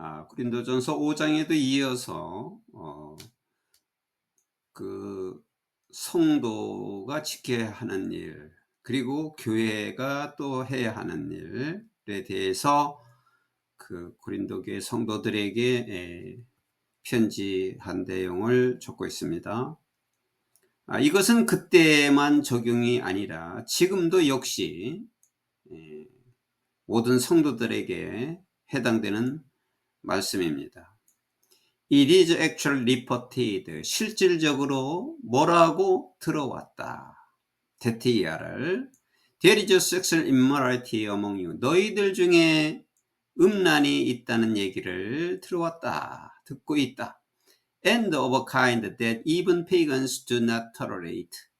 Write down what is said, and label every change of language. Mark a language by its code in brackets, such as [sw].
[ko] 고린도전서 5장에도 이어서 그 성도가 지켜야 하는 일, 그리고 교회가 또 해야 하는 일에 대해서 그 고린도 교회 성도들에게 편지한 내용을 적고 있습니다. 이것은 그때만 적용이 아니라 지금도 역시 모든 성도들에게 해당되는 말씀입니다. [en] It is actually reported. [ko] 실질적으로 뭐라고 들어왔다. 테티아를 [en] There is sexual immorality among you. [ko] 너희들 중에 음란이 있다는 얘기를 들어왔다. 듣고 있다. [en] And of a kind that even pagans do not tolerate.